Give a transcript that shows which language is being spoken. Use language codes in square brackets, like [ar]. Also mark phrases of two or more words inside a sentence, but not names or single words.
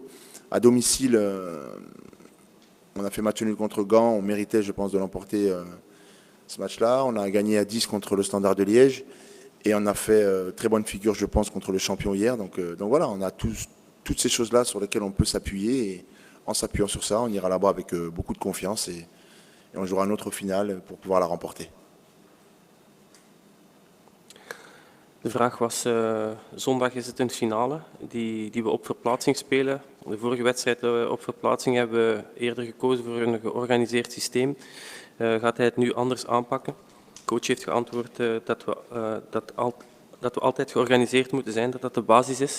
[fr] À domicile, on a fait match nul contre Gand, on méritait, je pense, de l'emporter ce match-là. On a gagné à 10 contre le Standard de Liège, et on a fait très bonne figure, je pense, contre le champion hier. Donc voilà, on a toutes ces choses-là sur lesquelles on peut s'appuyer, et en s'appuyant sur ça, on ira là-bas avec beaucoup de confiance, et on jouera une autre finale pour pouvoir la remporter. [nl] De vraag was, zondag is het een finale die we op verplaatsing spelen. De vorige wedstrijd op verplaatsing hebben we eerder gekozen voor een georganiseerd systeem. Gaat hij het nu anders aanpakken? De coach heeft geantwoord dat we altijd georganiseerd moeten zijn, dat dat de basis is.